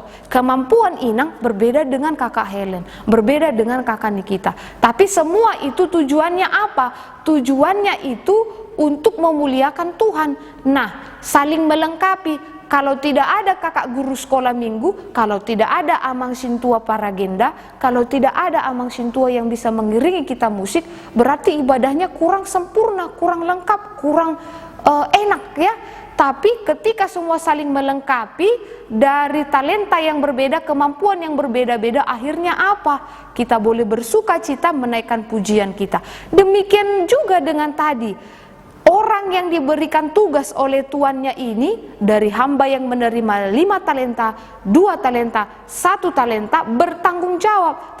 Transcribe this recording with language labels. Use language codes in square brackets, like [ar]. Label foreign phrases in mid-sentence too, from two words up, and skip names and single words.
[id] Kemampuan Inang berbeda dengan kakak Helen, berbeda dengan kakak Nikita. Tapi semua itu tujuannya apa? Tujuannya itu untuk memuliakan Tuhan. Nah, saling melengkapi. Kalau tidak ada kakak guru sekolah minggu, kalau tidak ada [bbc] amang sintua [id] paragenda, kalau tidak ada [bbc] amang sintua [id] yang bisa mengiringi kita musik, berarti ibadahnya kurang sempurna, kurang lengkap, kurang enak ya. Tapi ketika semua saling melengkapi, dari talenta yang berbeda, kemampuan yang berbeda-beda, akhirnya apa? Kita boleh bersuka cita menaikkan pujian kita. Demikian juga dengan tadi, orang orang yang diberikan tugas oleh tuannya ini, dari hamba yang menerima 5 talenta, 2 talenta, 1 talenta, bertanggung jawab.